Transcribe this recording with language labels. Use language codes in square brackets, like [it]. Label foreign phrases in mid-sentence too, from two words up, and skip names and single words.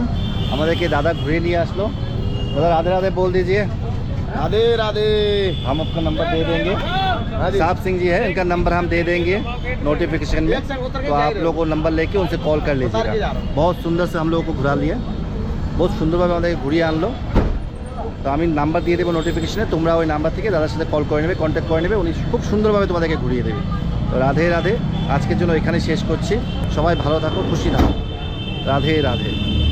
[bn] আমাদেরকে [hi] दादा घुरे लिए [bn] আসলো। [hi] दादा राधे राधे बोल दीजिए। राधे राधे। हम आपका नंबर दे देंगे। हाँ जी। साहब सिंह जी है, इनका नंबर हम दे देंगे नोटिफिकेशन में, तो आप लोगों को नंबर लेके उनसे कॉल कर लीजिएगा। बहुत सुंदर से हम लोगों को घुरा लिया, बहुत [bn] সুন্দরভাবে আমাদেরকে ঘুরিয়ে আনলো। তো আমি নাম্বার দিয়ে দেবো নোটিফিকেশনে, তোমরা ওই নাম্বার থেকে দাদার সাথে কল করে নেবে, কন্ট্যাক্ট করে নেবে, উনি খুব সুন্দরভাবে তোমাদেরকে ঘুরিয়ে দেবে। তো রাধে রাধে, আজকের জন্য এখানে শেষ করছি। সবাই ভালো থাকো, খুশি থাকো, রাধে রাধে।